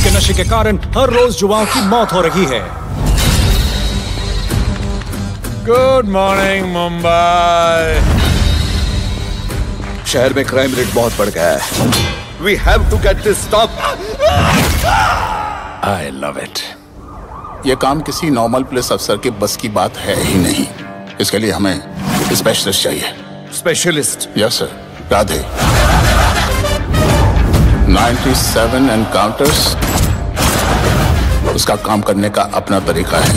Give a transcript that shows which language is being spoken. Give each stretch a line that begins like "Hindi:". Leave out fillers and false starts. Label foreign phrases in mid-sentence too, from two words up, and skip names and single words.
Hindi: के नशे के कारण हर रोज युवाओं की मौत हो रही है।
English: Good morning Mumbai.
Hindi: शहर में
English: crime rate
Hindi: बहुत बढ़ गया है।
English: We have to get this stop. I love it.
Hindi: ये काम किसी
English: normal police officer
Hindi: के बस की बात है ही नहीं। इसके लिए हमें स्पेशलिस्ट चाहिए। स्पेशलिस्ट?
English: Yes sir.
Hindi: राधे 97 एनकाउंटर्स, उसका काम करने का अपना तरीका है।